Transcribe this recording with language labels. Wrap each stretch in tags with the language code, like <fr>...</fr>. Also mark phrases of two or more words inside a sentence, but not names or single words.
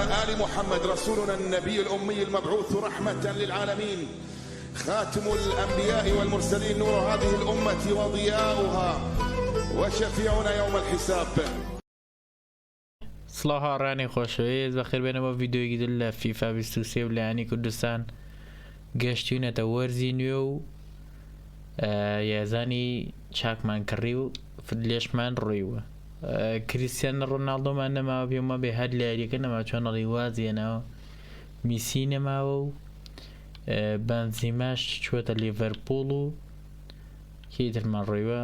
<ar>آل محمد رسولنا النبي الأمي المبعوث رحمة للعالمين، خاتم الأنبياء والمرسلين، نور هذه الأمة وضياؤها وشفيعنا يوم الحساب.</ar> <ckb>سڵاو ڕانی خۆشەویست بەخێر بێنەوە ڤیدیۆیەکی دل لە فیفا 23 و لایەنی کوردستان گەشتوونەتە وەرزی نوێ و یازانی چاکمان کڕی و لێشمان ڕۆیوە. کریستیانە ڕۆناڵدۆمان نەماوە پێمە بێ هەر لە یاریەکە نەما چۆن ڕیوازیێنەوە، میسی نەماوە و بەنزیماش چووەتە لیڤەرپوڵ و کیترمان ڕۆیوە.</ckb>